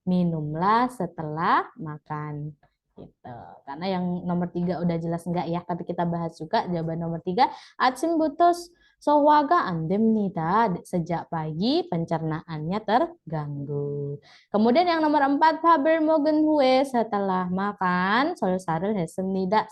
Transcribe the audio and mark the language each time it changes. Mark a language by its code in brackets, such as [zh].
[id] Minumlah setelah makan. Gitu. Karena yang nomor 3 udah jelas enggak ya, tapi kita bahas juga jawaban nomor 3. [ko] 아침부터 소화가 안 됩니다. [id] Sejak pagi pencernaannya terganggu. Kemudian yang nomor 4, [ko] 밥을 먹은 후에 [id] setelah makan [ko] 설사를 했습니다.